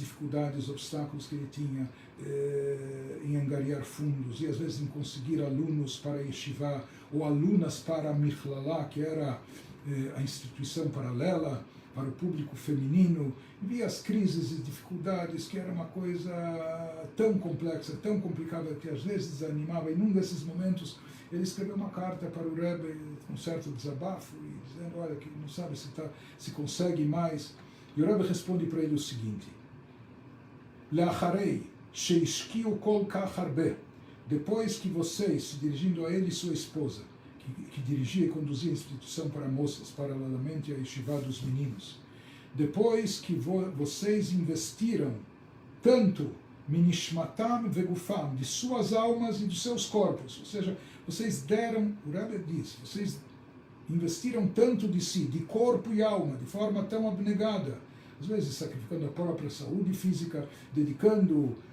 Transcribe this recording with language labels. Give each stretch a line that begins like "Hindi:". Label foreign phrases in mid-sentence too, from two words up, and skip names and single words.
Portuguese: dificuldades, os obstáculos que ele tinha em angariar fundos e às vezes em conseguir alunos para Yeshiva ou alunas para a Michlala, que era a instituição paralela para o público feminino, e via as crises e dificuldades, que era uma coisa tão complexa, tão complicada, que às vezes desanimava. E num desses momentos ele escreveu uma carta para o Rebbe com um certo desabafo, e dizendo, olha, que não sabe se consegue mais. E o Rebbe responde para ele o seguinte:
Hebrew: לאחרי, שהשקיעו כל כך הרבה.
Portuguese: Depois que vocês, se dirigindo a ele e sua esposa, que dirigia e conduzia a instituição para moças, paralelamente à yeshiva dos meninos, depois que vocês investiram tanto
Hebrew: מנשמתם וגופם,
Portuguese: de suas almas e dos seus corpos, ou seja, vocês deram, o Rebbe diz, vocês investiram tanto de si, de corpo e alma, de forma tão abnegada, às vezes sacrificando a própria saúde física, dedicando